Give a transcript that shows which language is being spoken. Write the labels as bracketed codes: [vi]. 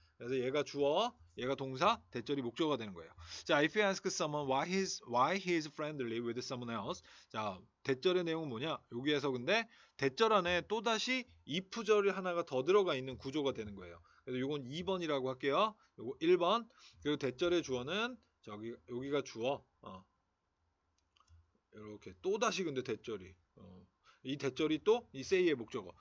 [ko] 그래서 얘가 주어, 얘가 동사, 대절이 목적어가 되는 거예요. [en] 자, if you ask someone why he is friendly with someone else. [ko] 자, 대절의 내용은 뭐냐? 여기에서 근데 대절 안에 또다시 if절이 하나가 더 들어가 있는 구조가 되는 거예요. 그래서 이건 2번이라고 할게요. 요거 1번. 그리고 대절의 주어는 여기가 주어. 이렇게 또다시 근데 대절이 이 대절이 또 이 say의 목적어.